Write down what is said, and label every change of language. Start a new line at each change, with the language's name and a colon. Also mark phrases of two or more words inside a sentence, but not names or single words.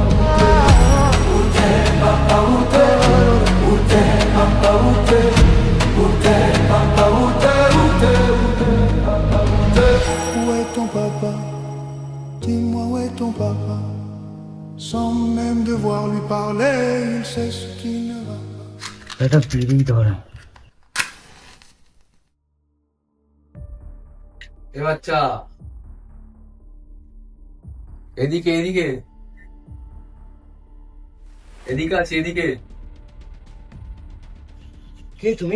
French: Où t'es papa? Où t'es papa? Où t'es papa? Où est ton papa? Dis-moi où est ton papa? Sans même devoir lui parler, il sait ce qui ne va pas.
Bangla: এটা বিড়ি ধরা। এ বাচ্চা, এদিকে এদিকে এদিকে আছে, এদিকে। কে তুমি?